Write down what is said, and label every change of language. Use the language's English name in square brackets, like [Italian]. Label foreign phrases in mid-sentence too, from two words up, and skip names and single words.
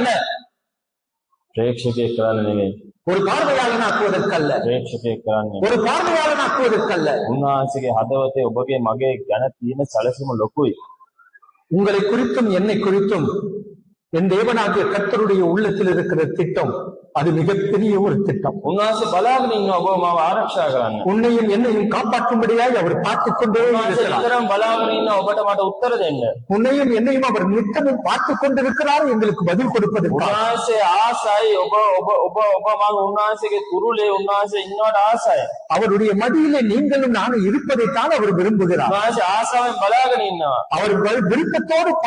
[Sinhala] ප්‍රේක්ෂකයෙක් කරන්න නෙවෙයි. [Tamil] ஒரு பார்வையாளன் ஆக்குவதற்கு அல்ல. [Sinhala] ප්‍රේක්ෂකයෙක් කරන්නේ. [Tamil] ஒரு பார்வையாளன் ஆக்குவதற்கு அல்ல. [Sinhala] උන්වහන්සේගේ හදවතේ ඔබගේ මගේ ගැන තියෙන සැලසුම ලොකුයි. [Tamil] உங்களை குறித்தும் என்னை குறித்தும் என் தேவனாகிய கர்த்தருடைய உள்ளத்தில் இருக்கிற திட்டம் அது மிகப்பெரிய ஒரு திட்டம். [Sinhala] උන්වහන්සේ බලාගෙන ඉන්න ඔබ මාව ආරක්ෂා කරන්න. [Tamil] உன்னையும் என்னையும் காப்பாற்றும்படியாக அவர் பார்த்துக் கொண்டே இருக்கிறார். [Sinhala] නිතරම බලාගෙන ඉන්න ඔබට මට උත්තර දෙන්න. [Tamil] உன்னையும் என்னையும் அவர் நித்தமும் பார்த்துக் கொண்டிருக்கிறார் எங்களுக்கு பதில் கொடுப்பதற்கு. [Sinhala] උන්වහන්සේ ආසයි ඔබ මම උන්වහන්සේගේ තුරුලේ උන්වහන්සේ ඉන්නවට ආසයි. [Tamil] அவருடைய மடியிலே நீங்களும் நானும் இருப்பதைத்தான் அவர் விரும்புகிறார். [Sinhala] උන්වහන්සේ ආසාවෙන් බලාගෙන ඉන්නවා. [Tamil] அவர் விருப்பத்தோடு